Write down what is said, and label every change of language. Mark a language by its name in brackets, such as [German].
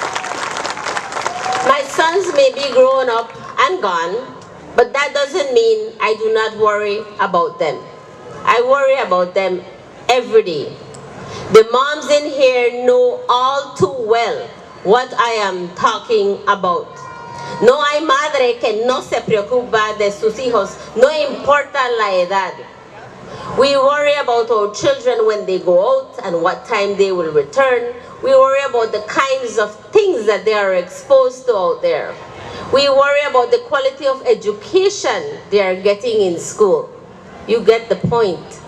[English] My sons may be grown up and gone, but that doesn't mean I do not worry about them. I worry about them every day. The moms in here know all too well what I am talking about. [Spanish] No hay madre que no se preocupa de sus hijos, no importa la edad. [English] We worry about our children when they go out and what time they will return. We worry about the kinds of things that they are exposed to out there. We worry about the quality of education they are getting in school. You get the point.